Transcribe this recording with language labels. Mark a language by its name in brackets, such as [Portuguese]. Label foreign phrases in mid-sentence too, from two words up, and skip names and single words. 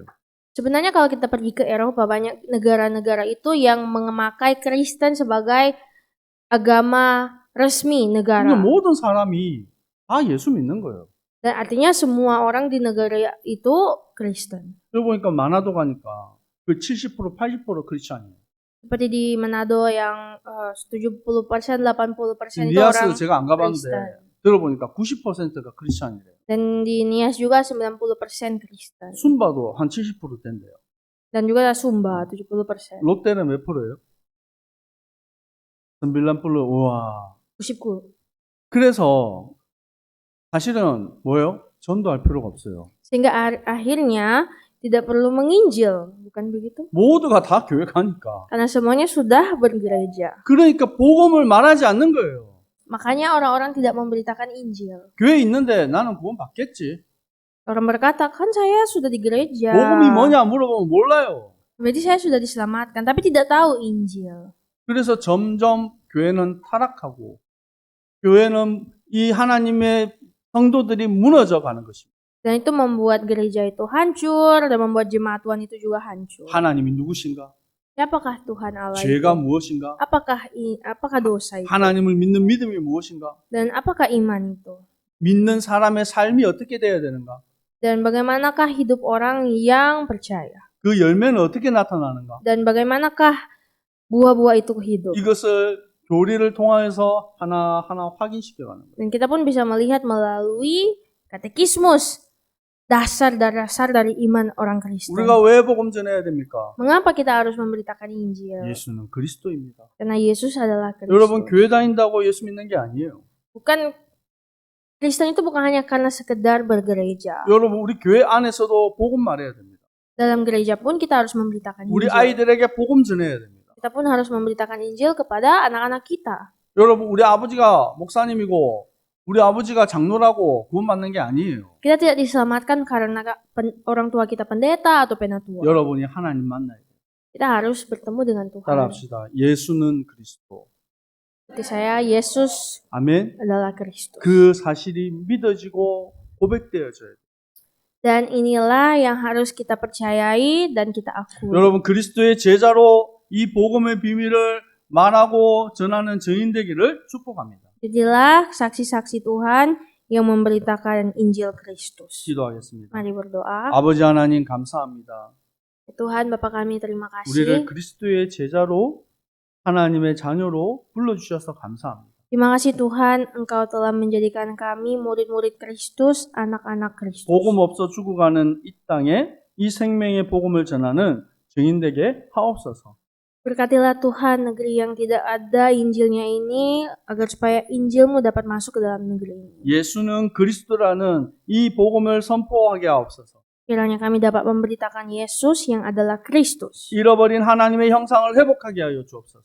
[Indonesian] Sebenarnya kalau kita pergi ke Eropa, banyak negara-negara itu yang memakai Kristen sebagai agama resmi [Korean] 그러니까 [Indonesian] negara. [Korean] 모든 사람이 다 예수 믿는 거예요. [Indonesian] Dan artinya semua orang di negara itu Kristen. [Korean] 여기 보니까 마나도 가니까 그 70%, 80% 크리스찬이에요. [Indonesian] Seperti di Manado yang 70%, 80% itu [Korean] 니아스 [Indonesian] orang [Korean] 제가 안 가봤는데 [Indonesian] Kristen. [Korean] 들어보니까 90%가 크리스찬이래요. [Indonesian] Dan di Nias juga 90% Kristen. [Korean] 순바도 한 70% 된대요. [Indonesian] Dan juga Sumba 70%. [Korean] 롯데는 몇 프로예요? 90%. 우와. 99. 그래서 사실은 뭐예요? 전도할 필요가 없어요. [Indonesian] Sehingga akhirnya tidak perlu menginjil, bukan begitu? [Korean] 모두가 다 교회 가니까. [Indonesian] Karena semuanya sudah bergereja. [Korean] 그러니까 복음을 말하지 않는 거예요. [Indonesian] Makanya orang-orang tidak memberitakan Injil. [Korean] 교회 있는데 나는 구원 받겠지. [Indonesian] Orang berkata, kan saya sudah di gereja. [Korean] 복음이 뭐냐 물어보면 몰라요. [Indonesian] Berarti saya sudah diselamatkan, tapi tidak tahu Injil. [Korean] 그래서 점점 교회는 타락하고 교회는 이 하나님의 성도들이 무너져 가는 것입니다. [Indonesian] Dan itu membuat gereja itu hancur dan membuat jemaat Tuhan itu juga hancur. [Korean] 하나님이 누구신가? [Indonesian] Siapakah Tuhan Allah [Korean] 죄가 [Indonesian] itu? [Korean] 무엇인가? [Indonesian] Apakah dosa itu? [Korean] 하나님을 믿는 믿음이 무엇인가? [Indonesian] Dan apakah iman itu? [Korean] 믿는 사람의 삶이 어떻게 되어야 되는가? [Indonesian] Dan bagaimanakah hidup orang yang percaya? [Korean] 그 열매는 어떻게 나타나는가? [Indonesian] Dan bagaimanakah buah-buah itu hidup? [Korean] 이것을 교리를 통해서 하나하나 확인시켜가는 거예요. [Indonesian] Dan kita pun bisa melihat melalui katekismus dasar-dasar dari iman orang Kristen. [Korean] 우리가 왜 복음 전해야 됩니까? [Indonesian] Mengapa kita harus memberitakan Injil? [Korean] 예수는 그리스도입니다. [Indonesian] Karena Yesus adalah [Korean] 여러분 [Indonesian] Kristus. [Korean] 교회 다닌다고 예수 믿는 게 아니에요. [Indonesian] Bukan Kristen itu bukan hanya karena sekedar bergereja. [Korean] 여러분 우리 교회 안에서도 복음 말해야 됩니다. [Indonesian] Dalam gereja pun kita harus memberitakan [Korean] 우리 [Indonesian] Injil. [Korean] 아이들에게 복음 전해야 됩니다. [Indonesian] Kita pun harus memberitakan Injil kepada anak-anak kita. [Korean] 여러분 우리 아버지가 목사님이고 우리 아버지가 장로라고 구원받는 게 아니에요. [Indonesian] Kita tidak diselamatkan karena orang tua kita pendeta atau penatua. [Korean] 여러분이 하나님 만나야 돼요. [Indonesian] Kita harus bertemu dengan Tuhan. [Korean] 따라합시다. 예수는 그리스도. [Indonesian] Seperti saya, Yesus [Korean] 아멘. [Indonesian] adalah Kristus. [Korean] 그 사실이 믿어지고 고백되어져야 돼요. [Indonesian] Dan inilah yang harus kita percayai dan kita akui. [Korean] 여러분 그리스도의 제자로 이 복음의 비밀을 말하고 전하는 증인 되기를 축복합니다. [Indonesian] Jadilah saksi-saksi Tuhan yang memberitakan Injil Kristus. [Korean] 기도하겠습니다. [Indonesian] Mari berdoa. [Korean] 아버지 하나님 감사합니다. [Indonesian] Tuhan Bapa kami terima [Korean] 우리를 [Indonesian] kasih. [Korean] 그리스도의 제자로 하나님의 자녀로 불러주셔서 감사합니다. [Indonesian] Terima kasih Tuhan Engkau telah menjadikan kami murid-murid Kristus, anak-anak Kristus. [Korean] 복음 없어 죽어가는 이 땅에 이 생명의 복음을 전하는 증인 되게 하옵소서. [Indonesian] Berkatilah Tuhan negeri yang tidak ada Injilnya ini, agar supaya Injilmu dapat masuk ke dalam negeri ini. [Korean] 예수는 그리스도라는 이 복음을 선포하게 하옵소서. [Indonesian] Kiranya kami dapat memberitakan Yesus yang adalah Kristus. [Korean] 잃어버린 하나님의 형상을 회복하게 하여 주옵소서.